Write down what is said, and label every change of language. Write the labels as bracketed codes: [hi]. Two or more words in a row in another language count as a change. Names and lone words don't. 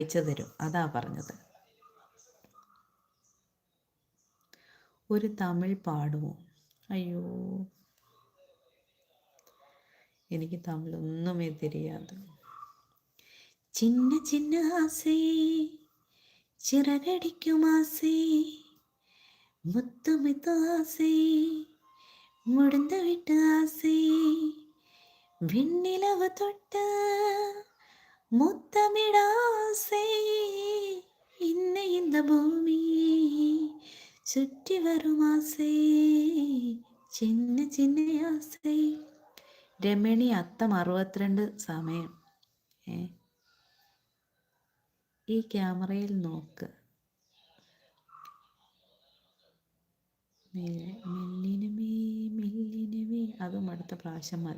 [ml] അയച്ചു തരും. അതാ പറഞ്ഞത്. ഒരു തമിഴ് പാടുമോ? അയ്യോ, എനിക്ക് തമിഴൊന്നുമേ தெரியாது. [ta] சின்ன சின்ன ஆசை சிறகடிக்கும் ஆசை முத்தமித்த ஆசை முடிந்து விட்ட ஆசை விண்ணிலவு தொட்ட முத்தமிட ஆசை இன்ன இந்த பூமி சுற்றி வரும் ஆசை சின்ன சின்ன ஆசை. [ml] രമണി അത്തം 62 സമയം. ഈ ക്യാമറയിൽ നോക്ക്. [ta] மெல்லினமே மெல்லினமே, [ml] അതും അടുത്ത പ്രാവശ്യം മതി.